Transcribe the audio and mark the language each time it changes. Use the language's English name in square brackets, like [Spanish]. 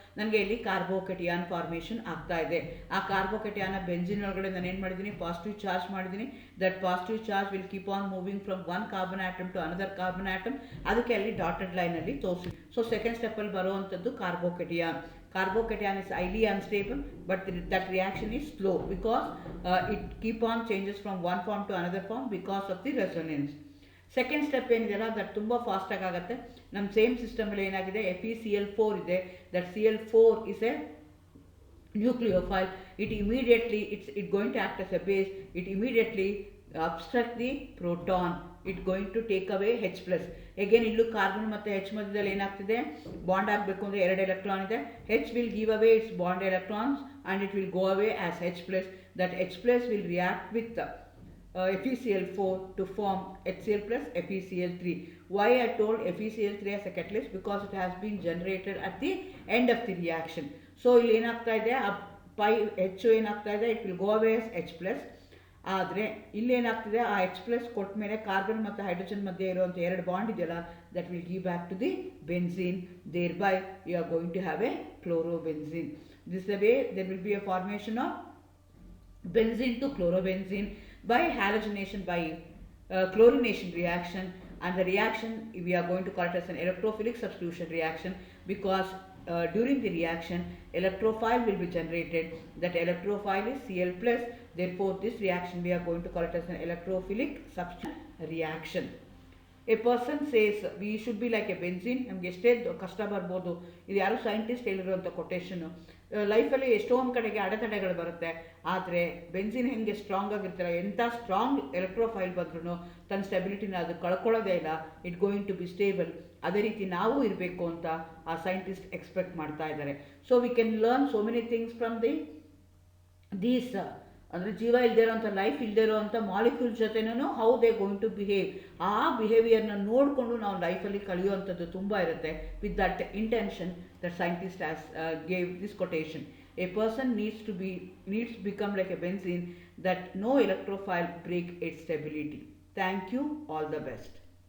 [Kannada] ನನಗೆ ಇಲ್ಲಿ ಕಾರ್ಬೋಕೆಟಿಯಾನ್ ಫಾರ್ಮೇಷನ್ ಆಗ್ತಾ ಇದೆ. ಆ ಕಾರ್ಬೋಕೆಟಿಯಾನ ಬೆನ್ಝೀನ್ ಒಳಗಡೆ ನಾನು ಏನು ಮಾಡಿದ್ದೀನಿ, ಪಾಸಿಟಿವ್ ಚಾರ್ಜ್ ಮಾಡಿದ್ದೀನಿ. [English] That positive charge will keep on moving from one carbon atom to another carbon atom. [Kannada] ಅದಕ್ಕೆ ಅಲ್ಲಿ ಡಾಟೆಡ್ ಲೈನಲ್ಲಿ ತೋರಿಸಿ. ಸೊ ಸೆಕೆಂಡ್ ಸ್ಟೆಪ್ಪಲ್ಲಿ ಬರುವಂಥದ್ದು ಕಾರ್ಬೋಕೆಟಿಯಾನ್. [English] Carbocation is highly unstable, but that reaction is slow because it keep on changes from one form to another form because of the resonance. [Kannada] Second step ಏನಿದೆಯಲ್ಲ that ತುಂಬ ಫಾಸ್ಟಾಗಿ ಆಗುತ್ತೆ. ನಮ್ಮ ಸೇಮ್ ಸಿಸ್ಟಮಲ್ಲಿ ಏನಾಗಿದೆ, FeCl4 ಇದೆ. [English] That Cl4 is a nucleophile. It going to act as a base. It immediately obstruct the proton. It going to take away H+. [Kannada] Again ಇಲ್ಲೂ carbon ಮತ್ತು H ಮಧ್ಯದಲ್ಲಿ ಏನಾಗ್ತಿದೆ, ಬಾಂಡ್ ಆಗಬೇಕು ಅಂದರೆ 2 ಎಲೆಕ್ಟ್ರಾನ್ ಇದೆ. [English] H will give away its bond electrons and it will go away as H+. That H+ will react with FeCl4 to form HCl plus FeCl3. Why I told FeCl3 as a catalyst? Because it has been generated at the end of the reaction. [Kannada] So ಇಲ್ಲಿ ಏನಾಗ್ತಾ ಇದೆ, ಆ pi H ಏನಾಗ್ತಾ ಇದೆ, [English] it will go away as H+. [Kannada] ಆದರೆ ಇಲ್ಲಿ ಏನಾಗ್ತಿದೆ, ಆ H+ ಕೊಟ್ಟ ಮೇಲೆ ಕಾರ್ಬನ್ ಮತ್ತು ಹೈಡ್ರೋಜನ್ ಮಧ್ಯೆ ಇರುವಂಥ 2 ಬಾಂಡ್ ಇದೆಯಲ್ಲ, [English] that will give back to the benzene. Thereby you are going to have a chlorobenzene. This is the way there will be a formation of benzene to chlorobenzene by halogenation, by chlorination reaction. And the reaction we are going to call it as an electrophilic substitution reaction because during the reaction electrophile will be generated. That electrophile is Cl+. Therefore this reaction we are going to call it as an electrophilic substitution reaction. A person says we should be like a benzene. [Kannada] ನಮಗೆ ಎಷ್ಟೇ ಕಷ್ಟ ಬರ್ಬೋದು, ಇದು ಯಾರು scientist ಹೇಳಿರುವಂಥ ಕೊಟೇಶನು. ಲೈಫಲ್ಲಿ ಎಷ್ಟೊಂದು ಕಡೆಗೆ ಅಡೆತಡೆಗಳು ಬರುತ್ತೆ. ಆದರೆ ಬೆನ್ಸಿನ್ ಹೆಂಗೆ ಸ್ಟ್ರಾಂಗ್ ಆಗಿರ್ತಾರೆ, ಎಂಥ ಸ್ಟ್ರಾಂಗ್ ಎಲೆಕ್ಟ್ರೋಫೈಲ್ ಬಂದ್ರೂ ತನ್ನ ಸ್ಟೆಬಿಲಿಟಿನ ಅದು ಕಳ್ಕೊಳ್ಳೋದೇ ಇಲ್ಲ, [English] It going to be stable. [Kannada] ಅದೇ ರೀತಿ ನಾವು ಇರಬೇಕು ಅಂತ ಆ ಸೈಂಟಿಸ್ಟ್ ಎಕ್ಸ್ಪೆಕ್ಟ್ ಮಾಡ್ತಾ ಇದ್ದಾರೆ. [English] so we can learn so many things from these [Kannada] ಅಂದರೆ ಜೀವ ಇಲ್ಲದೆ ಇರೋಂಥ, ಲೈಫ್ ಇಲ್ಲದೆ ಇರೋವಂಥ ಮಾಲಿಕ್ಯೂಲ್ ಜೊತೆನೂ [English] How they going to behave. [Kannada] ಆ ಬಿಹೇವಿಯರ್ನ ನೋಡಿಕೊಂಡು ನಾವು ಲೈಫಲ್ಲಿ ಕಲಿಯುವಂಥದ್ದು ತುಂಬ ಇರುತ್ತೆ. [English] With that intention that scientist has gave this quotation. A person needs to become like a benzene that no electrophile break its stability. Thank you. All the best.